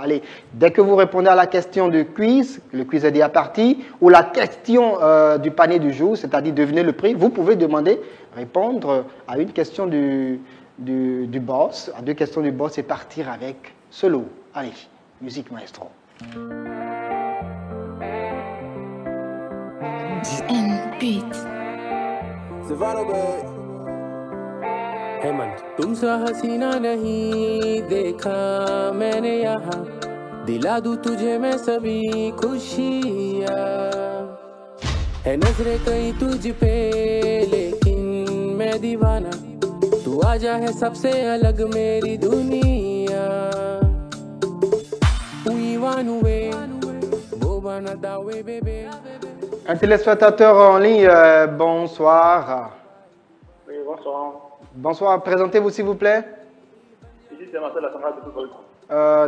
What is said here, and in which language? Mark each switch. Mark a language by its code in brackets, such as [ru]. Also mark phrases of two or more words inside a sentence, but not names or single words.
[fr] Allez, dès que vous répondez à la question du quiz, le quiz est déjà parti, ou la question du panier du jour, c'est-à-dire devinez le prix, vous pouvez répondre à une question du boss, à deux questions du boss et partir avec ce lot. Allez, musique maestro. C'est Valo, [hi] है मन तुमसा हसीना नहीं देखा मैंने यहाँ दिला दूं तुझे मैं सभी खुशियाँ है नजरें कहीं तुझ पे लेकिन मैं दीवाना तू आजा है सबसे अलग मेरी दुनिया [fr] Un téléspectateur en ligne, bonsoir. Oui, bonsoir. Bonsoir, présentez-vous s'il vous plaît. Ici, c'est Marcel Lassara de Boycon.